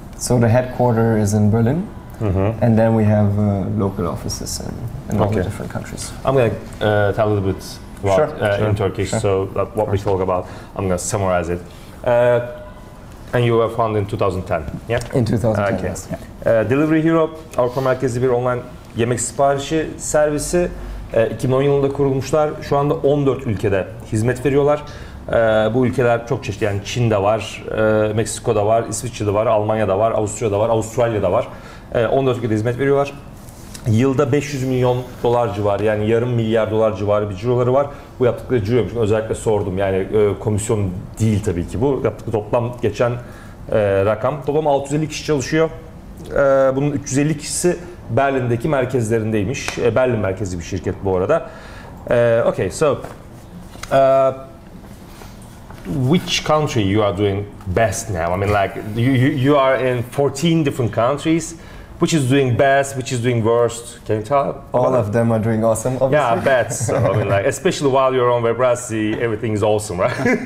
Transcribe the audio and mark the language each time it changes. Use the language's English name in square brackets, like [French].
[English] So the headquarters is in Berlin. And then we have local offices in all the different countries. I'm going to tell a little bit about in Turkish, so what we talk about, I'm going to summarize it. And you were founded in 2010, yeah? In 2010, okay. yes. [Turkish] Delivery Hero, Avrupa merkezli bir online yemek siparişi servisi. 2010 yılında kurulmuşlar. Şu anda 14 ülkede hizmet veriyorlar. Bu ülkeler çok çeşitli, yani Çin'de var, Meksiko'da var, İsviçre'de var, Almanya'da var, Avusturya'da var, Avustralya'da var. 14 ülkede hizmet veriyorlar. Yılda 500 milyon dolar civarı, yani yarım milyar dolar civarı bir ciroları var. Bu yaptıkları ciroymuş. Özellikle sordum, yani komisyon değil tabii ki bu. Yaptıkları toplam geçen rakam. Toplam 650 kişi çalışıyor. Bunun 350 kişisi Berlin'deki merkezlerindeymiş. Berlin merkezli bir şirket bu arada. [English] Okay, so which country you are doing best now? I mean, like you are in 14 different countries. Which is doing best? Which is doing worst? Can you tell? All of them are doing awesome, obviously. Yeah, I bet. So, I mean, like, especially while you're on Webrazzi, everything is awesome, right?